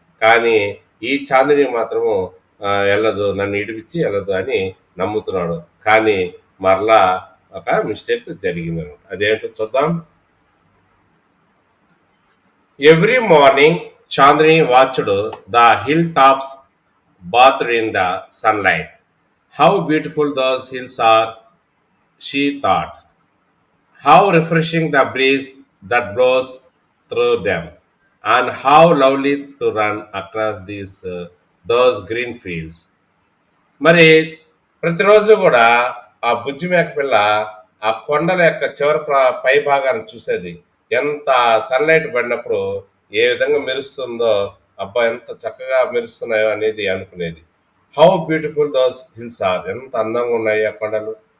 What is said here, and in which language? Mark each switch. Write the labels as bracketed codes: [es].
[te] కానీ ఈ చాందిని మాత్రము వెళ్ళదు, నన్ను ఇడిపించి వెళ్ళదు అని నమ్ముతున్నాడు. కానీ మరలా ఒక మిస్టేక్ జరిగింది. అదేంటో చూద్దాం. [en] Every morning Chandni watched the hill tops bathed in the sunlight. How beautiful those hills are, she thought. How refreshing the breeze that blows through them, and how lovely to run across those green fields. [te] మరి ప్రతిరోజు కూడా ఆ బుజ్జి మేక పిల్ల ఆ కొండల యొక్క చివరి పై భాగాన్ని చూసేది. ఎంత సన్లైట్ పడినప్పుడు ఏ విధంగా మెరుస్తుందో, అబ్బా ఎంత చక్కగా మెరుస్తున్నాయో అనేది అనుకునేది. [en] how beautiful those hills are, [te] ఎంత అందంగా ఉన్నాయి ఆ కొండలు.